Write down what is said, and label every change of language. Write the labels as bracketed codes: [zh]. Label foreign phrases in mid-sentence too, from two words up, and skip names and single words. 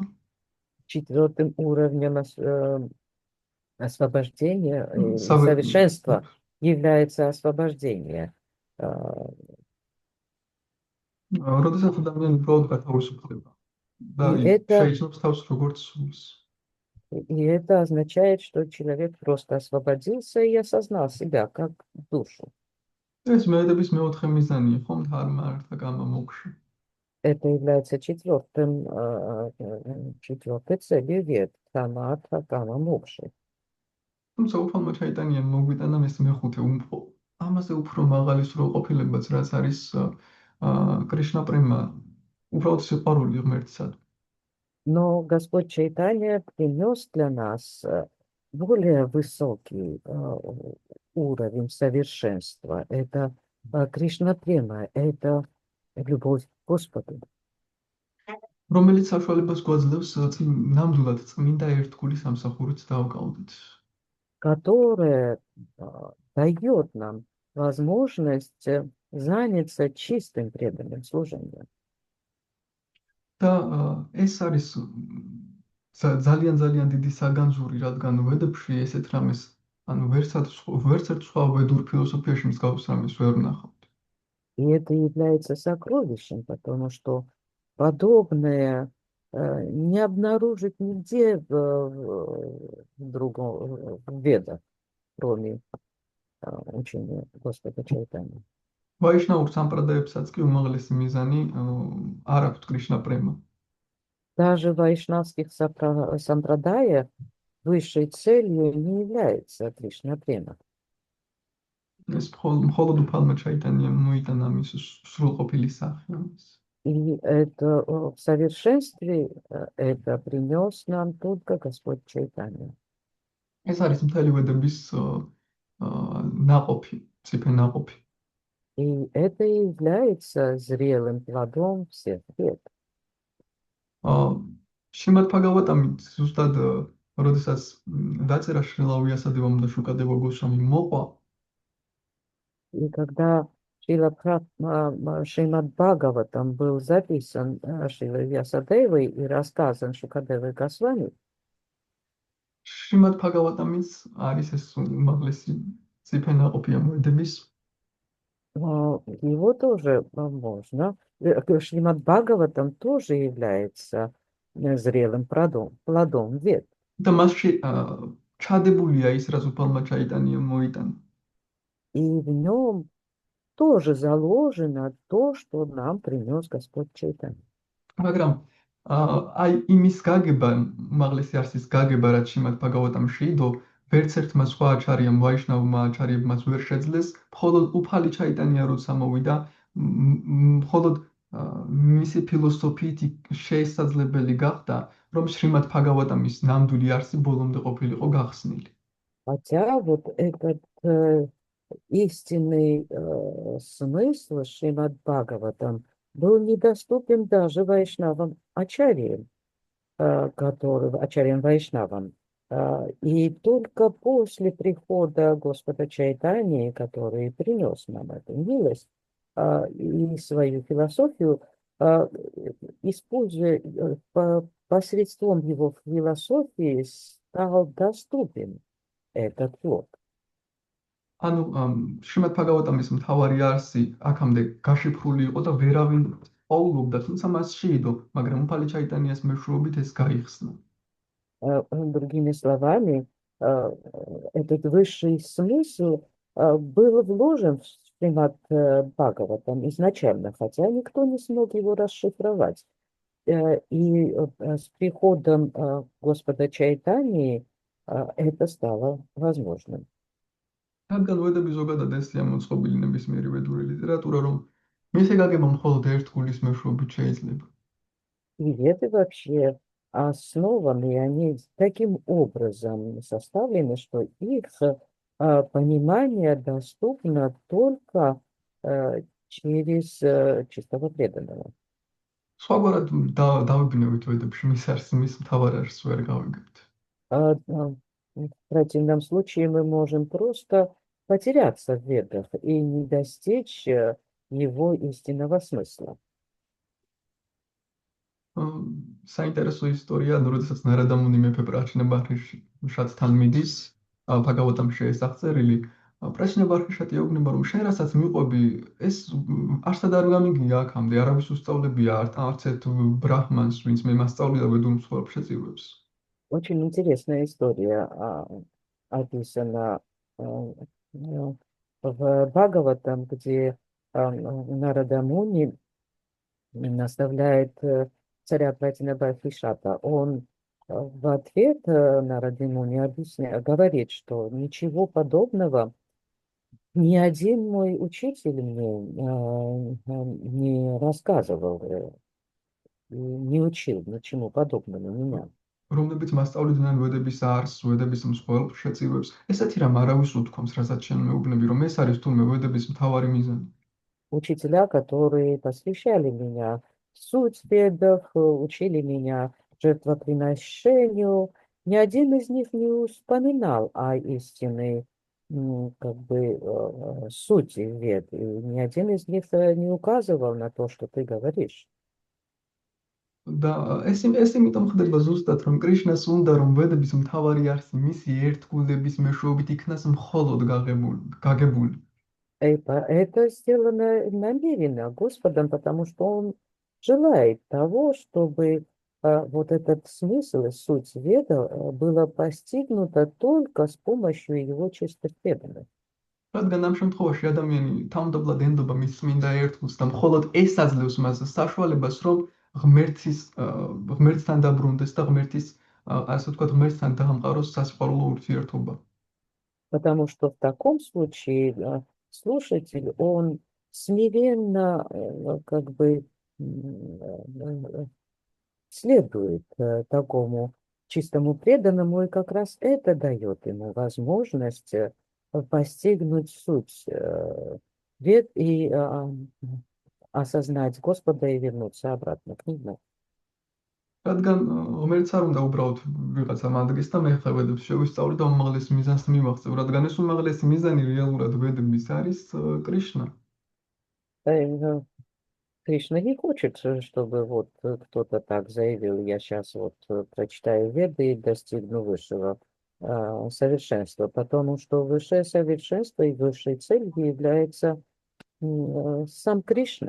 [ru] 4-м уровнем освобождения и совершенства является освобождение. [ka] როდესაც ადამიანი უბრალოდ გათავისუფლდება და შეიცნობს თავს როგორც სულს. [ru] И это означает, что человек просто освободился и осознал себя как душу. [ka] ეს მეედების მეოთხე მიზანია, ხომ? [sa] धर्मार्थ काम मोक्ष. [ru] Это является четвертой целью вед, [sa] धर्मार्थ काम मोक्ष. [ka] თუმცა უფალმა ჩაიტანიამ მოგვიტანა ეს მეხუთე ამაზე უფრო მაღალი სრულყოფილებაც, რაც არის კრიშნა პრემა, უბრალოდ სიყვარული ღმერთსად. [ru] Но Господь Чайтанья принес для нас более высокий уровень совершенства. Это Кришна Према, это любовь к Господу. [ka] რომელიც საშუალებას გვაძლევს ნამდვილად წმინდა ერთგულის სამსახურით დავკავდეთ. [ru] Которая дает нам возможность заняться чистым преданным служением. [ka] და ეს არის ძალიან დიდი საგანძური, რადგან ვედებში ესეთ რამეს, ანუ ვერცერთ სხვა ვედურ ფილოსოფიაში მსგავს რამეს ვერ ვნახავთ. [ru] И это является сокровищем, потому что подобное не обнаружить нигде в другом ведах, кроме учения Господа Чайтаньи. [ka] ვაიშნაურ სამპრადაებსაც კი უმაღლესი მიზანი არ აქვს კრიშნა პრემა. [ru] Даже в вайшнавских сампрадаях высшей целью не является Кришна Према. [ka] ეს მხოლოდ უფალმა ჩაიტანიამ მოიტანა მის სრულყოფილი სახე. [ru] И это в совершенстве это принес нам только Господь Чайтанья. [ka] ეს არის მთელი ვედების ნაყოფი, ციფე ნაყოფი. [ru] И это и является зрелым плодом всех вед. [ka] შრიმად ბჰაგავატამი ზუსტად როდესაც დაწერა შრილა ვიასადევამ და შუკადევა გოსვამი მოყვა. [ru] И когда Шримад Бхагаватам был записан Шрилой Вьясадевой и рассказан Шукадевой Госвами, [ka] შრიმად ბჰაგავატამის არის ეს უმაღლესი ციფე ნაყოფი ამ ვედების. [ru] его тоже можно. Шримад Бхагаватам тоже является зрелым плодом вед. [ka] და მასში ჩადებულია ის, რაც უფალმა ჩაიტანიამ მოიტანა. [ru] И в нем тоже заложено то, что нам принес Господь Чайтанья. [ka] მაგრამ აი იმის გაგება, უმაღლესი არსის გაგება, რაც შრიმად ბჰაგავატამ შეიდო, ვერც ერთმა სხვა აჩარიამ ვაიშნავმა აჩარიებმაც ვერ შეძლეს, მხოლოდ უფალი ჩაიტანია როცა მოვიდა, მხოლოდ მისი ფილოსოფიით შესაძლებელი გახდა, რომ შრიმად ბჰაგავატამის ნამდვილი არსი ბოლომდე ყოფილიყო გახსნილი. [ru] Хотя вот этот истинный смысл Шримад Бхагаватам был недоступен даже вайшнавам ачарьям, ачарьям вайшнавам. И только после прихода Господа Чайтаньи, который принес нам эту милость и свою философию, а, используя посредством его философии, стал доступен этот плод. [ka] ანუ შრიმად ფაგავატამის მთავარი არსი აქამდე გაშიფრული იყო და ვერავინ პაულობდა, თუმცა მასში იდო, მაგრამ უფალი ჩაიტანიას მეშვეობით ეს გაიხსნა. [ru] Другими словами, а, этот высший смысл был вложен в Шримад Бхагаватам изначально, хотя никто не смог его расшифровать. И с приходом Господа Чайтании это стало возможным. [ka] რადგან ვედები ზოგადად ესია მოწყობილი ნებისმიერი ვედური ლიტერატურა, რომ მისი გაგება მხოლოდ ერთ გულის მეშვეობით შეიძლება. [ru] И веды вообще основаны, они таким образом составлены, что их понимание доступно только через чистого преданного. [ka] სხვაგვარად დავიბნევით ვედებში მის არსს, მის მთავარ არსს ვერ გავიგებთ. [ru] В противном случае мы можем просто потеряться в ведах и не достичь его истинного смысла. [ka] საინტერესო ისტორია, როდესაც ნარადამუნი მეფე პრაჩნა ბარხიშთან მიდის, ფაგავატამში ეს აღწერილი, პრაჩნა ბარხიშატი ეუბნება, რომ შენ რასაც მიყვები, ეს არსად არ გამიგია აქამდე, არავის უსწავლებია არც ერთ ბრაჰმანს, ვინც მე მასწავლია ვედურ მსხვერპლ შეწირვებს. [ru] Очень интересная история описана в Бхагаватам, где Нарада Муни наставляет царя Пратинабхишата. Он в ответ Нараде Муни говорит, что ничего подобного ни один мой учитель мне не рассказывал, не учил ничему подобному меня. [ka] რომლებიც მასწავლიდნენ ვედების არსს, ვედების მსხვერპლ შეწირვებს, ესეთი რამ არავის უთქვამს, რასაც შენ მეუბნები, რომ ეს არის თურმე ვედების მთავარი მიზანი. [ru] Учителя, которые посвящали меня в суть ведов, учили меня жертвоприношению, ни один из них не вспоминал о истинной сути вед, и ни один из них не указывал на то, что ты говоришь. [ka] და ეს იმიტომ ხდება ზუსტად, რომ კრიშნას უნდა, რომ ვედების მთავარი არსი მისი ერთგულების მეშვეობით იქნას მხოლოდ გაგებული. [ru] Это сделано намеренно Господом, потому что Он желает того, чтобы вот этот смысл и суть веда было постигнуто только с помощью Его чистых преданных. [ka] რადგან ამ შემთხვევაში ადამიანი თავმდაბლად ენდობა მის წმინდა ერთგულს და მხოლოდ ეს აძლევს მას საშუალებას, რომ ღმერთთან დაბრუნდეს და ასე ვთქვათ, ღმერთთან დაამყაროს სასიყვარულო ურთიერთობა. [ru] Потому что в таком случае слушатель, он смиренно следует такому чистому преданному, и как раз это дает ему возможность постигнуть суть вед и осознать Господа и вернуться обратно к Нему. [ka] რადგან ღმერთს არ უნდა უბრალოდ ვიღაცამ ადგეს და მე ხა ვედებს შევისწავლე და უმაღლეს მიზანს მივახცევ, რადგან ეს უმაღლესი მიზანი რეალურად ведების არის კრიშნა. [ru] Кришна не хочет, чтобы вот кто-то так заявил, я сейчас вот прочитаю Веды и достигну высшего совершенства, потому что высшее совершенство и высшей целью является сам Кришна.